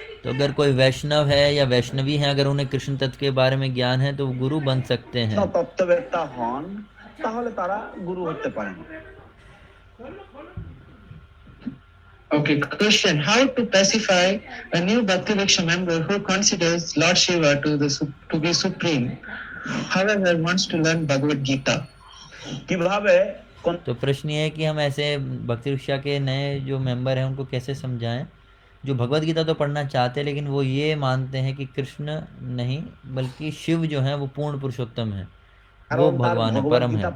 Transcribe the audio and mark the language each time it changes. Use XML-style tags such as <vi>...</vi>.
<hi>तो अगर कोई वैष्णव है या वैष्णवी है, अगर उन्हें कृष्ण तत्व के बारे में ज्ञान है तो वो गुरु बन सकते हैं।</hi> <bn>তত্ত্ববেত্তা হন তাহলে তারা গুরু হতে পারেন।</bn> <en>Okay, question: how to pacify a new Bhakti Vriksha member who considers Lord Shiva to be supreme, however wants to learn Bhagavad Gita?</en> <bn>কিভাবে</bn> <hi>तो प्रश्न ये है कि हम ऐसे भक्ति वृक्षा के नए जो मेंबर हैं उनको कैसे समझाएं जो भगवत गीता तो पढ़ना चाहते हैं लेकिन वो ये मानते हैं कि कृष्ण नहीं बल्कि शिव जो है वो पूर्ण पुरुषोत्तम है, वो भगवान है, परम है।</hi>